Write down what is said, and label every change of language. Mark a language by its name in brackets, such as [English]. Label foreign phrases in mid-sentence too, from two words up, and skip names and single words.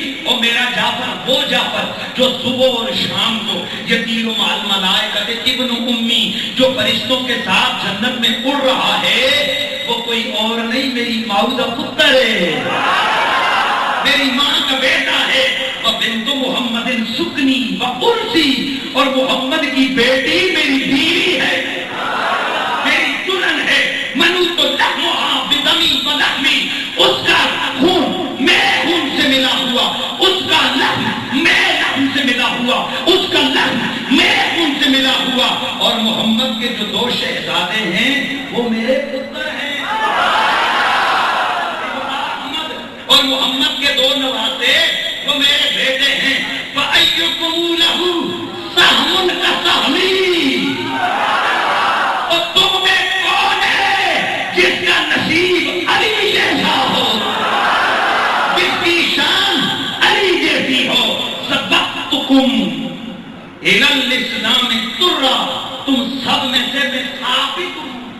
[Urdu] اور میرا جعفر وہ جعفر جو صبح اور شام کو [Arabic] یطیر مع الملائکۃ ابن امی, [Urdu] جو فرشتوں کے ساتھ جنت میں اڑ رہا ہے, وہ کوئی اور نہیں, میری ماؤدہ پتر ہے, میری ماں کا بیٹا ہے. [Arabic] وبنت محمد سکنی وانسی, [Urdu] اور محمد کی بیٹی میری بیوی ہے, میری دلہن ہے. [Arabic] منوط لحمھا بدمی ولحمی, [Urdu] اس کا خون میرے خون سے ملا ہوا, اس کا لحم میرے لحم سے ملا ہوا, اس کا لحم میرے خون سے ملا ہوا. اور محمد کے جو 2 شہزادے ہیں وہ میرے پتر ہیں, اور محمد کے 2 نواسے وہ میرے بیٹے ہیں. [Arabic] فَأَيُّكُمْ لَهُ سَهْمٌ كَسَهْمِي. [Urdu] اور تم میں کون ہے جس کا نصیب علی جیسا ہو، جس کی شان علی جیسی ہو. [Arabic] سبقتکم الی الاسلام ترا، [Urdu] تم سب میں سے میں ثابت ہوں.